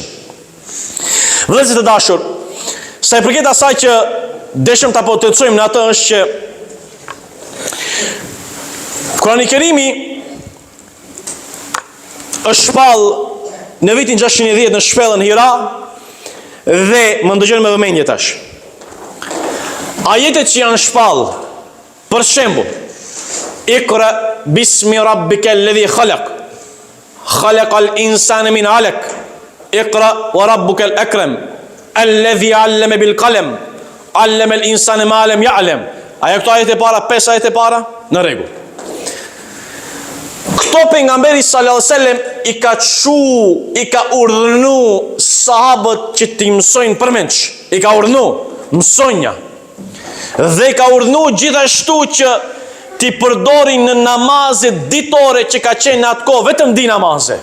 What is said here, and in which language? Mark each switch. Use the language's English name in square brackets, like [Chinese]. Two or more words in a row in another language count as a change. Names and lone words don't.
[Albanian] Vëllezër të dashur, sa i përket asaj që deshëm ta potencojmë në atë është që Kurani i Kerimi është shpall në vitin 610 në shpellën Hira dhe më ndëgjoni me vëmendje tash. Ajetet që janë shpall, për shembull, [Arabic] اقرأ باسم ربك الذي خلق خلق الإنسان من علق اقرأ وربك الأكرم الذي علم بالقلم علم الإنسان ما لم يعلم. [Albanian] Ajo këto ajete para, 5 ajete para, në rregull. Këto pejgamberi [Arabic] صلى الله عليه وسلم [Albanian] i ka urdhënu sahabët që t'i mësojnë përmendsh. I ka urdhënu mësonja. Dhe i ka urdhënu gjithashtu që t'i përdorin në namazet ditore që ka qenë në atë kohë, vetëm di namaze.